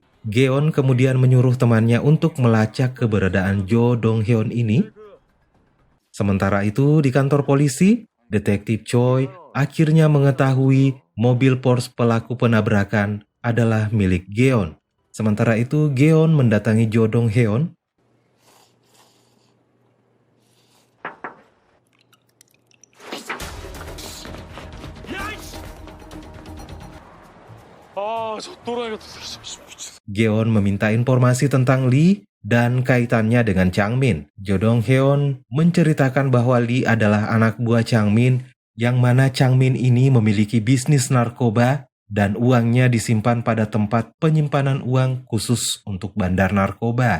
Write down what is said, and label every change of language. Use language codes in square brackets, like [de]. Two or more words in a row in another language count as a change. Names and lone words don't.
[id] Geon kemudian menyuruh temannya untuk melacak keberadaan Jo Dong Hyun ini. Sementara itu di kantor polisi, detektif Choi akhirnya mengetahui mobil Porsche pelaku penabrakan adalah milik Geon. Sementara itu, Geon mendatangi Jo Dong Heon. [ko] 저 또라이 같은 소리 미쳤어. [id] Geon meminta informasi tentang Lee dan kaitannya dengan Changmin. Jo Dong Heon menceritakan bahwa Lee adalah anak buah Changmin, yang mana Changmin ini memiliki bisnis narkoba dan uangnya disimpan pada tempat penyimpanan uang khusus untuk bandar narkoba.